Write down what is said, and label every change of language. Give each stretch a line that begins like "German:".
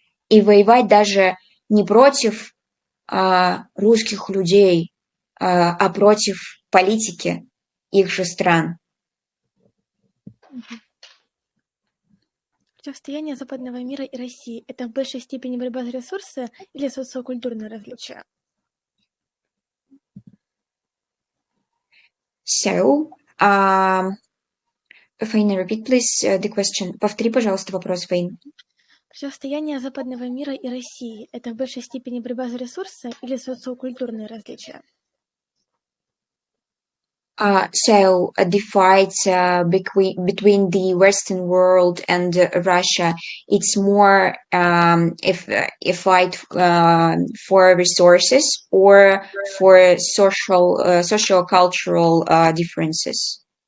Russian: И воевать даже не против русских людей, а против политики их же стран. Противостояние западного мира и России – это в большей степени борьба за ресурсы или социокультурные различия?
English: So, Фаина, repeat, please, the question.
Russian: Повтори, пожалуйста, вопрос, Фаин. Противостояние западного мира и России – это в большей степени борьба за ресурсы или социокультурные различия?
English: So the fight between the Western world and Russia, it's more a fight for resources or for social-cultural differences?